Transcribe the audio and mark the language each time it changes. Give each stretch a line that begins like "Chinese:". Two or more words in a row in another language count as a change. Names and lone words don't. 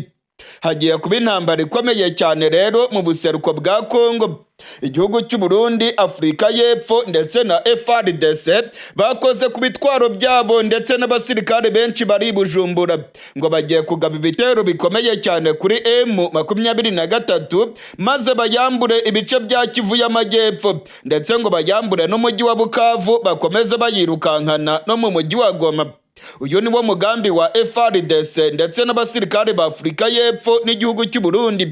Kinyarwanda: Hagiye kuba intambara ikomeye cyane rero mu buseruko bwa Kongo. Igihugu cy'u Burundi, Afurika y'Epfo ndetse na FRDC bakoze ku bitwaro byabo ndetse n'abasirikare benshi bari Bujumbura ngo bagiye kugaba ibitero bikomeye cyane kuri M23 maze bayambure ibice bya Kivu y'Amajyepfo, ndetse ngo bayambure n'umujyi wa Bukavu bakomeze bayirukankana no mu mujyi wa Goma. Uyu ni wo mugambi wa FRDC ndetse n'abasirikare ba Afurika y'Epfo n'igihugu cy'u Burundi.